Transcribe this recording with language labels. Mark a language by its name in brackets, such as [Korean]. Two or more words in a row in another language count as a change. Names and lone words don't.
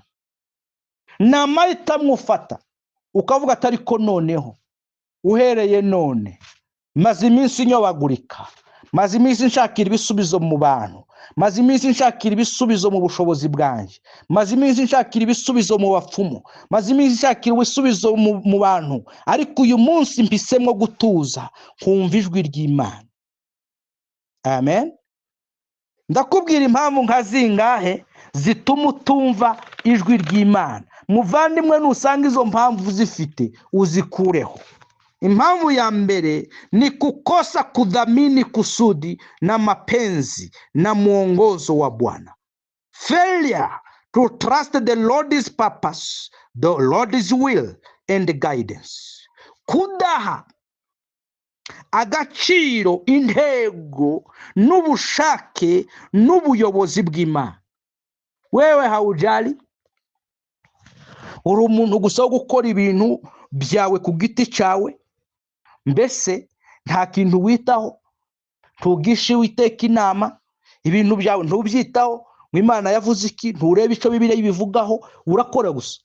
[Kinyarwanda] Na mahitamo ufata ukavuga ati ariko noneho uhereye none maze iminsi nyobagurika, maze iminsi nshakira ibisubizo mu bantu, maze iminsi nshakira ibisubizo mu bushobozi bwanjye, maze iminsi nshakira ibisubizo mu bapfumu, maze iminsi nshakira ibisubizo mu bantu, ariko uyu munsi mpisemo gutuza kumva ijwi ry'Imana. Amen. Ndakubwira impamvu nkazingahe zituma utumva ijwi ry'Imana. Muvandimwe, nusanga izo mpamvu zifite uzikureho. Impamvu ya mbere ni [Swahili] kukosa kudhamini kusudi na mapenzi na muongozo wa Bwana. [English] Failure to trust the Lord's purpose, the Lord's will and guidance. [Kinyarwanda] Kudaha agaciro, intego n'ubushake n'ubuyobozi bw'Imana. [Swahili] Wewe haujali, [Kinyarwanda] uri umuntu gusa wo gukora ibintu byawe ku giti cyawe, mbese nta kintu witaho, tugishe witeka inama, ibintu byawe ntubyitaho, Imana yavuze iki, nturebe icyo Bibiliya ibivugaho, urakora gusa.